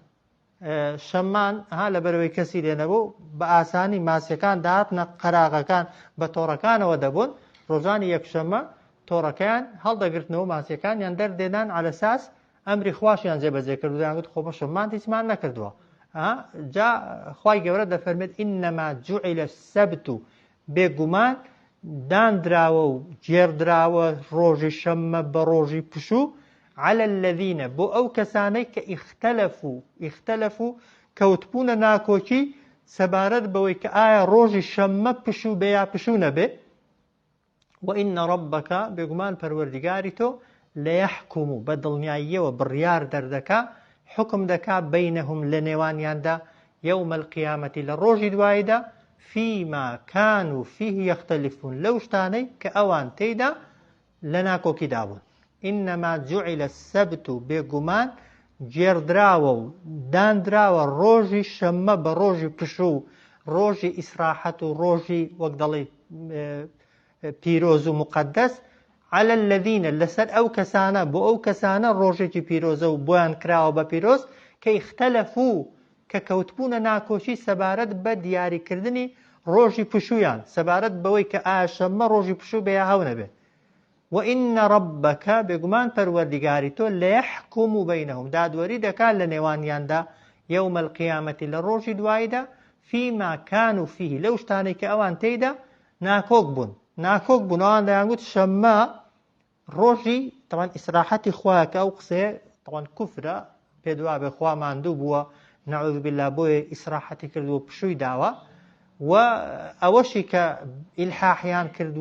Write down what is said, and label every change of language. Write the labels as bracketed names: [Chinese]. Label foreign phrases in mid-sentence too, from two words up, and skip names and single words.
[Central Kurdish] شەممان لە بەرەوەی کەسی لێنەبوو بە ئاسانی ماسیەکان داهاتنە قەراغەکان بە تۆڕەکانەوە دەبوون ڕۆژانی یەکشەممە تۆڕەکەیان هەڵدەگرتنەوە ماسیەکانیان دەردێنان [Arabic] على ساس [Central Kurdish] ئەمری خواشیان جێبەجێ کردویان گوت خۆ بە شەممان هیچمان نەکردووە. جا خوای گەورە دەفەرمێت [Arabic] ئینەما جوعیل السەبت [Central Kurdish] و بێگومان دانراوە و جێردراوە ڕۆژی شەممە بە ڕۆژی پشوو [Arabic] على الذين [Central Kurdish] بۆ ئەو کەسانەی کە ئیختەلەفو کەوتبوونە ناکۆکی سەبارەت بەوەی کە ئایا ڕۆژی شەممە پشوو بێ یا پشوو نەبێ. [Arabic] وإن ربك [Central Kurdish] بێگومان پەروەردیگاری تۆ لەیەحکوم و بە دڵنیاییەوە بڕیار دەردەکا حکم دەکا بەینەهم لە نێوانیاندا [Arabic] یەوم القیامەتی [Central Kurdish] لە ڕۆژی دواییدا [Arabic] فيما كانوا فيه يختلفون [Central Kurdish] لەو شتانەی کە ئەوان تێیدا لە ناکۆکی دابوون. [Arabic] إنما جعل السبت [Central Kurdish] بێگومان جێردراوە و دانراوە ڕۆژی شەممە بە ڕۆژی پشوو ڕۆژی ئیسراحەت و ڕۆژی وەک دەڵێ پیرۆز و مقدس [Arabic] على الذين [Central Kurdish] لەسەر ئەو کەسانە بۆ ئەو کەسانە ڕۆژێکی پیرۆزە و بۆیان کراوە بە پیرۆز کە ئیختەلەفو کە کەوتبوونە ناکۆشی سەبارەت بە دیاریکردنی ڕۆژی پشویان سەبارەت بەوەی کە ئایا شەممە ڕۆژی پشوو بێ یا هەو نەبێ. [Arabic] وإن ربك [Central Kurdish] بێگومان پەروەردیگاری تۆ [Arabic] لەیەحکوم بەینەهم [Central Kurdish] دادوەری دەکات لە نێوانیاندا [Arabic] یەوم القیامەتی [Central Kurdish] لە ڕۆژی دواییدا [Arabic] فيما كانوا فيه [Central Kurdish] لەو شتانەی کە ئەوان تێیدا ناکۆک بوون ئەوان دەیانگوت شەممە ڕۆژی تەوان ئیسراحەتی خوایە کە ئەو قسەیە تەوان کوفرە پێدوا بێ خوا ماندوو بووە [Arabic] نەعوذ بالله [Central Kurdish] بۆیە ئیسراحەتی کردووە پشووی داوە و ئەوەشی کە ئیلحاحیان کردووە